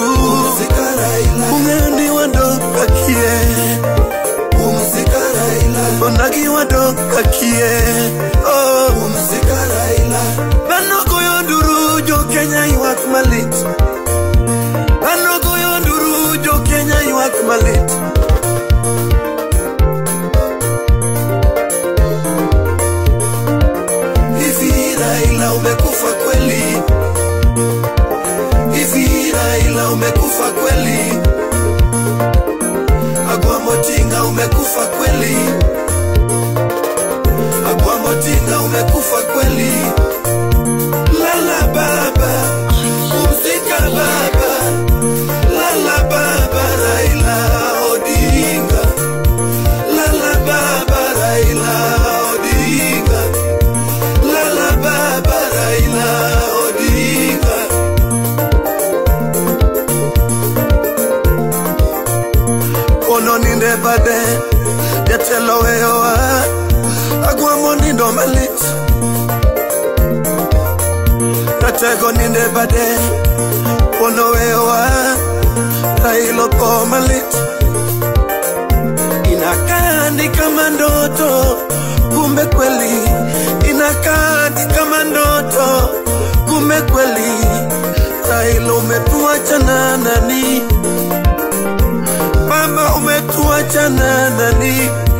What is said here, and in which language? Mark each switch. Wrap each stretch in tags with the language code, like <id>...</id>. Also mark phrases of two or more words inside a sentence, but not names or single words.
<luo>Musika Raila. Ungendi wadong kakie. Musika Raila. Onagi wadong kakie. Oh, Musika Raila. Bano goyo nduru jo Kenya ywak malit. Bano goyo nduru jo Kenya ywak malit.</luo> <sw>Hivi Raila umekufa kweli? Hivi Raila umekufa kweli? Agwa Motinga umekufa kweli? Agwa Motinga umekufa kweli? Lala baba, pumzika baba. Lala baba Raila Odinga. Lala baba Raila Odinga. Lala baba Raila Odinga.</sw> <luo>Kono ninde bade jatelo wewa. Agwa monindo malit. Natego ninde bade kono wewa. Raila ko malit.</luo> <sw>Inakaa ni kama ndoto, kumbe kweli. Inakaa ni kama ndoto, kumbe kweli. Raila umetuacha na nani? Baba umetuacha na nani?</sw>